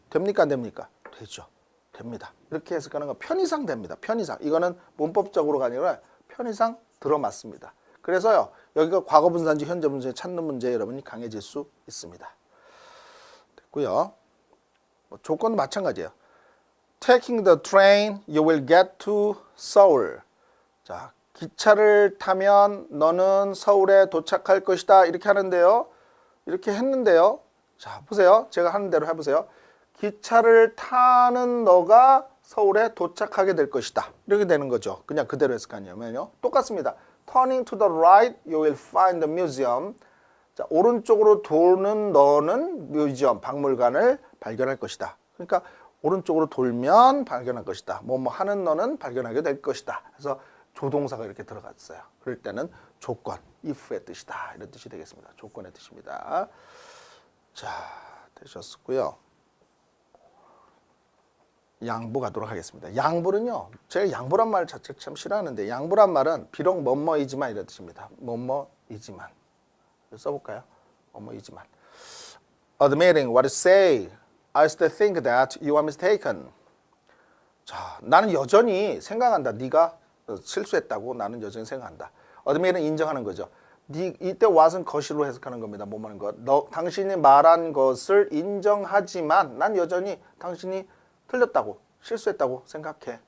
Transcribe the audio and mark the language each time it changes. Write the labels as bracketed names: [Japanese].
[Korean] 됩니까? 안 됩니까? 되죠. 됩니다. 이렇게 해석하는 건 편의상 됩니다. 편의상. 이거는 문법적으로가 아니라 편의상 들어맞습니다. 그래서요. 여기가 과거분사인지 현재분사인지 찾는 문제 여러분이 강해질 수 있습니다. 됐고요. 뭐 조건도 마찬가지예요. [English] Taking the train, you will get to Seoul. [Korean] 자, 기차를 타면 너는 서울에 도착할 것이다. 이렇게 하는데요. 이렇게 했는데요. 자, 보세요. 제가 하는 대로 해보세요. 기차를 타는 너가 서울에 도착하게 될 것이다. 이렇게 되는 거죠. 그냥 그대로 해석하냐면요. 똑같습니다. [English] Turning to the right, you will find the museum. [Korean] 자, 오른쪽으로 도는 너는 뮤지엄, 박물관을 발견할 것이다. 그러니까 오른쪽으로 돌면 발견할 것이다. 뭐뭐 하는 너는 발견하게 될 것이다. 그래서 조동사가 이렇게 들어갔어요. 그럴 때는 조건, if의 뜻이다. 이런 뜻이 되겠습니다. 조건의 뜻입니다. 자, 되셨고요. 양보 가도록 하겠습니다. 양보는요. 제가 양보란 말 자체를 참 싫어하는데 양보란 말은 비록 뭐뭐이지만 이런 뜻입니다. 뭐뭐이지만. 써볼까요? 뭐뭐이지만. [English] Admitting what you say, I still think that you are mistaken. [Korean] 자, 나는 여전히 생각한다. 네가 실수했다고 나는 여전히 생각한다. admit은 인정하는 거죠. 이때 what은 것이로 해석하는 겁니다. 뭐뭐는 것. 당신이 말한 것을 인정하지만 난 여전히 당신이 틀렸다고 실수했다고 생각해.